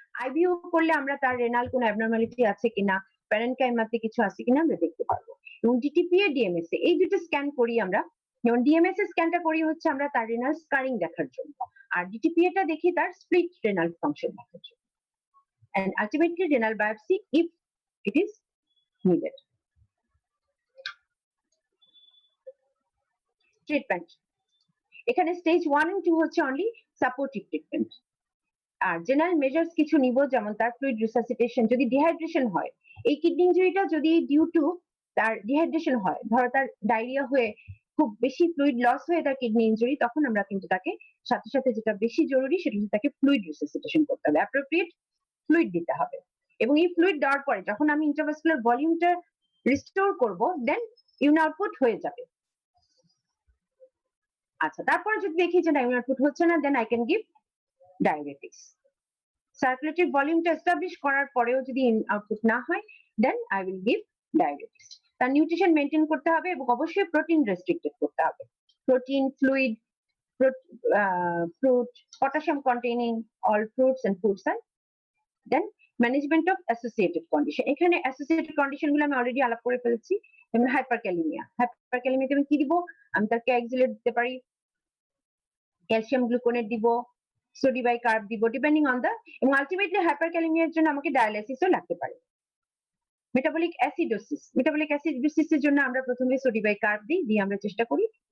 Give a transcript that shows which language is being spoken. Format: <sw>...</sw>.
<bn>আইভিইউ করলে আমরা তার রেনাল কোনো অ্যাবনরমালিটি আছে কিনা, প্যারেনকাইমাতে কিছু আছে কিনা আমরা দেখতে পারবো। এবং ডিটিপিএ, ডিএমএস এই দুটো স্ক্যান করি আমরা। যেমন ডিএমএস স্ক্যানটা করি হচ্ছে আমরা তার রেনাল স্কারিং দেখার জন্য, আর ডিটিপিএটা দেখি তার স্প্লিট রেনাল ফাংশন দেখার জন্য।</bn> <en>And ultimately renal biopsy if it is needed.</en> <bn>Treatment, এখানে স্টেজ 1 and 2 হচ্ছে অনলি সাপোর্টিভ ট্রিটমেন্ট। আর জেনারেল মেজার্স কিছু নিব, যেমন তার ফ্লুইড রিসাসিটেশন, যদি ডিহাইড্রেশন হয়, এই কিডনি ইনজুরিটা যদি ডিউ টু তার ডিহাইড্রেশন হয়, ধরো তার ডায়রিয়া হয়ে খুব বেশি ফ্লুইড লস হয়ে তার কিডনি ইনজুরি, তখন আমরা কিন্তু তাকে সাথে সাথে যেটা বেশি জরুরি সেটা হচ্ছে তাকে ফ্লুইড রিসাসিটেশন করতে হবে, অ্যাপ্রোপ্রিয়েট ফ্লুইড দিতে হবে। এবং এই ফ্লুইড দেওয়ার পরে যখন আমি ইন্ট্রাভাস্কুলার ভলিউমটা রিস্টোর করব, দেন ইউরিন আউটপুট হয়ে যাবে। আচ্ছা, তারপরে যদি দেখি যে ইউরিন আউটপুট হচ্ছে না,</bn> <en>Then I can give diabetics.</en> <bn>Circulatory ভলিউমটা এস্টাবলিশ করার পরেও যদি আউটপুট না হয়,</bn> <en>Then I will give diabetics.</en> <bn>তার নিউট্রিশন মেনটেন করতে হবে এবং অবশ্যই প্রোটিন রেস্ট্রিক্টেড করতে হবে।</bn> <en>Protein, fluid, fruit, potassium containing all fruits and foods, and then management of associated condition.</en> <bn>এখানে অ্যাসোসিয়েটেড কন্ডিশন গুলো আমি অলরেডি আলাপ করে ফেলেছি। যেমন হাইপারক্যালিমিয়া, হাইপারক্যালিমিয়াতে আমি কি দিব? আমি তার ক্যাক্সিলেট দিতে পারি, ক্যালসিয়াম গ্লুকোনেট দিব, সোডিবাইকার্ব দিব,</bn> <en>Depending on the.</en> <bn>এবং আলটিমেটলি হাইপারক্যালিমিয়ার জন্য আমাকে ডায়ালাইসিসও লাগতে পারে। মেটাবলিক অ্যাসিডোসিস, মেটাবলিক অ্যাসিডোসিসের জন্য আমরা প্রথমে সোডিবাইকার্ব দিই, দিয়ে আমরা চেষ্টা করি।</bn>